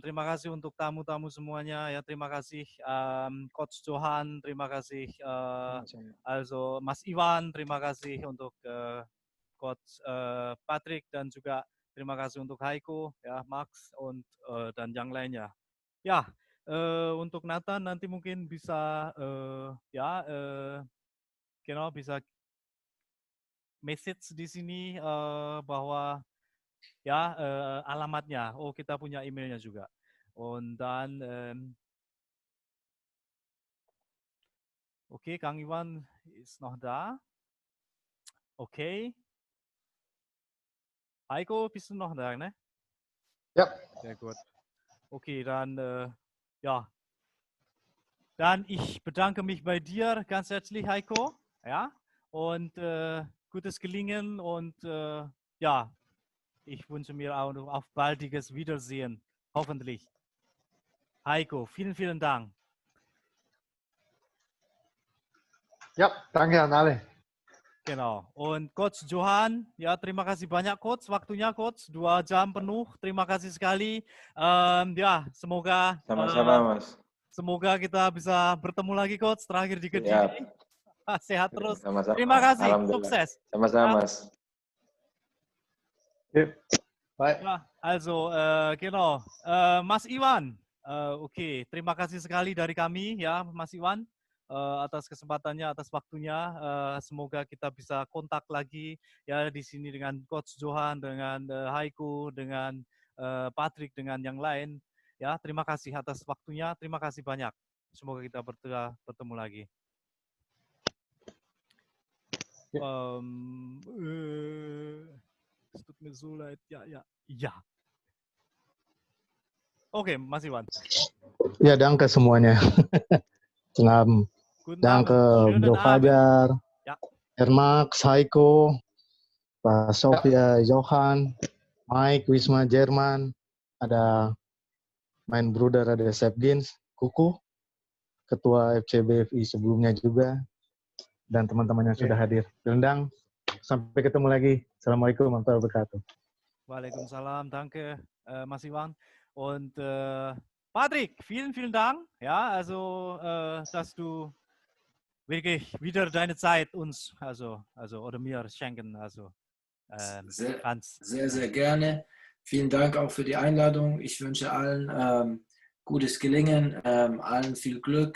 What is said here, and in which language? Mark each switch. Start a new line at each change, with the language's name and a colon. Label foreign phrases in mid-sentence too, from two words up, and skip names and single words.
Indonesian: Terima kasih untuk tamu-tamu semuanya. Ya, terima kasih Coach Johan, terima kasih also Mas Iwan, terima kasih untuk Coach Patrick dan juga terima kasih untuk Heiko, ya Max dan yang lainnya. Ya, untuk Nathan nanti mungkin bisa genau bisa message di sini bahwa ya alamatnya. Oh, kita punya emailnya juga.
German: Und dann okay, Kang Iwan ist noch da. Okay. Heiko, bist du noch da, ne? Ja. Sehr gut. Okay, dann ja. Dann ich bedanke mich bei dir ganz herzlich, Heiko. Ja. Und gutes Gelingen und ja, ich wünsche mir auch auf baldiges Wiedersehen, hoffentlich. Heiko, vielen Dank. Ja, danke an alle. Genau.
Indonesian: Und Coach Johan, ya terima kasih banyak Coach, waktunya Coach 2 jam penuh. Terima kasih sekali. Ya, semoga Sama-sama, Mas. Semoga kita bisa bertemu lagi Coach terakhir di Kediri. Sehat terus. Sama-sama. Terima kasih. Sukses. Sama-sama, Mas. Bye. Ja, also genau. Mas Iwan, okay, terima kasih sekali dari kami ya Mas Iwan atas kesempatannya, atas waktunya. Semoga kita bisa kontak lagi ya di sini dengan Coach Johan, dengan Heiko, dengan Patrick, dengan yang lain. Ya, terima kasih atas waktunya. Terima kasih banyak. Semoga kita bertemu lagi.
German: Es tut mir so leid. Ja.
Indonesian: Oke, Mas Iwan. Ya, danke semuanya. Danke Bro Fajar,
German: ja. Max, Heiko,
Indonesian: Pak Sofia, Johan, Mike, Wisma, Jerman, ada
German: main Bruder,
Indonesian: ada Sepgins, Kuku, Ketua FCBFI sebelumnya juga, dan teman-teman yang sudah hadir. Rendang, sampai ketemu lagi.
Arabic: السلام عليكم ورحمة الله وبركاته.
Indonesian: Waalaikumsalam,
German: danke Mas Iwan. Und Patrick, vielen Dank, ja, also dass du wirklich wieder deine Zeit uns, also oder mir schenken, also sehr gerne. Vielen Dank auch für die Einladung. Ich wünsche allen gutes Gelingen, allen viel Glück.